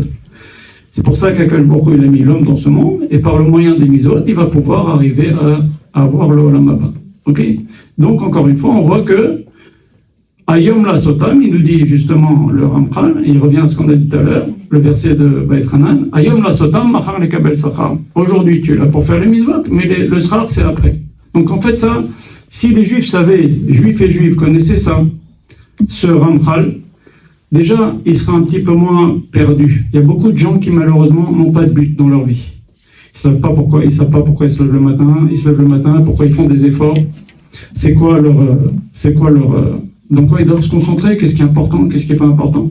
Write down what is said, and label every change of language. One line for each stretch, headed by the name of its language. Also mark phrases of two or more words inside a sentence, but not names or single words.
French: C'est pour ça qu'
Hebrew: הקדוש ברוך הוא,
French: il a mis l'homme dans ce monde, et par le moyen des mitzvot, il va pouvoir arriver à avoir le
Hebrew: עולם הבא.
French: Ok? Donc, encore une fois, on voit que
Hebrew: היום לעשותם,
French: il nous dit justement le Ramchal, il revient à ce qu'on a dit tout à l'heure, le verset de Beit Hanan,
Hebrew: היום לעשותם, מחר לקבל שכר.
French: Aujourd'hui tu es là pour faire les mitzvot, mais le sachar c'est après. Donc en fait ça, si les juifs savaient, juifs et juifs connaissaient ça, ce Ramchal, déjà ils seraient un petit peu moins perdus. Il y a beaucoup de gens qui malheureusement n'ont pas de but dans leur vie. Ils savent pas pourquoi ils se lèvent le matin, pourquoi ils font des efforts, dans quoi ils doivent se concentrer, qu'est-ce qui est important, qu'est-ce qui n'est pas important.